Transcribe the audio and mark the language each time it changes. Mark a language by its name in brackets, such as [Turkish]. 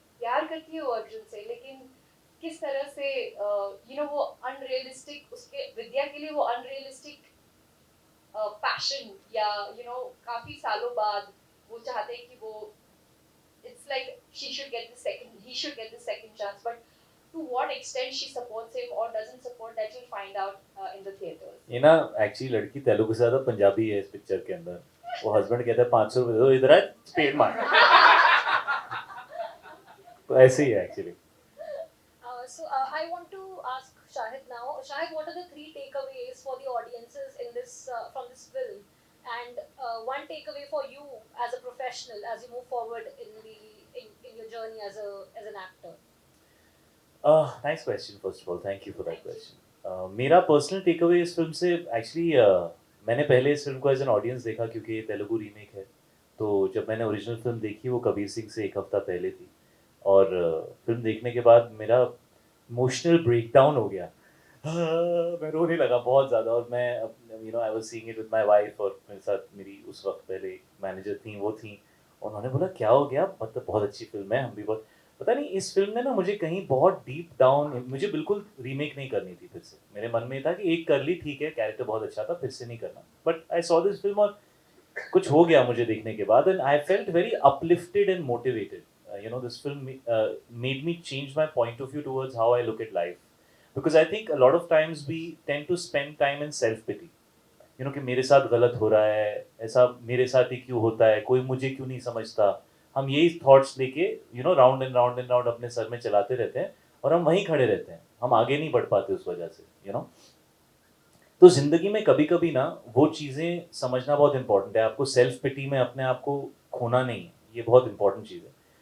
[Hindi] प्यार करती है वो अर्जुन से, लेकिन किस तरह से वो अनरियलिस्टिक, उसके विद्या के लिए वो अनरियलिस्टिक पैशन, या काफ़ी सालों बाद वो चाहते हैं कि वो [English] it's like he should get the second chance, but to what extent she supports him or doesn't support, that you'll find out in the theaters. [Hindi] ये ना एक्चुअली लड़की तेलुगु से ज्यादा पंजाबी है इस पिक्चर के अंदर। वो हस्बैंड कहता है 500 रुपए दो, इधर है स्पेड मार। तो ऐसे ही है actually. [English] So I want to ask Shahid now. Shahid, what are the 3 takeaways for the audiences in this from this film, and one takeaway for you as a professional as you move forward in your journey as an actor? Nice question, first of all thank you for that question. [Hindi] मेरा personal take away इस film से actually मैंने पहले इस film को as an audience देखा क्योंकि ये तेलुगु रीमेक है। तो जब मैंने ओरिजिनल फिल्म देखी वो कबीर सिंह से 1 हफ्ता पहले थी, और फिल्म देखने के बाद मेरा इमोशनल ब्रेकडाउन हो गया। मैं रोने लगा बहुत ज़्यादा, और मैं [English] I was seeing it with my wife, [Hindi] और मेरे साथ मेरी उस वक्त पहले मैनेजर थी, वो थी, उन्होंने बोला क्या हो गया, मतलब बहुत अच्छी फिल्म है, हम भी बहुत, पता नहीं इस फिल्म ने ना मुझे कहीं बहुत डीप डाउन, मुझे बिल्कुल रीमेक नहीं करनी थी फिर से। मेरे मन में था कि एक कर ली ठीक है, कैरेक्टर बहुत अच्छा था, फिर से नहीं करना, [English] but I saw this film [Hindi] और कुछ हो गया मुझे देखने के बाद, [English] And I felt very uplifted and motivated. This film made me change my point of view towards how I look at life, because I think a lot of times we tend to spend time in self pity, [Hindi] कि मेरे साथ गलत हो रहा है, ऐसा मेरे साथ ही क्यों होता है, कोई मुझे क्यों नहीं समझता। हम यही थॉट्स लेके round and round and round अपने सर में चलाते रहते हैं, और हम वहीं खड़े रहते हैं, हम आगे नहीं बढ़ पाते उस वजह से। तो जिंदगी में कभी कभी ना वो चीज़ें समझना बहुत इंपॉर्टेंट है। आपको सेल्फ पिटी में अपने आप को खोना नहीं है, ये बहुत इंपॉर्टेंट चीज़ है।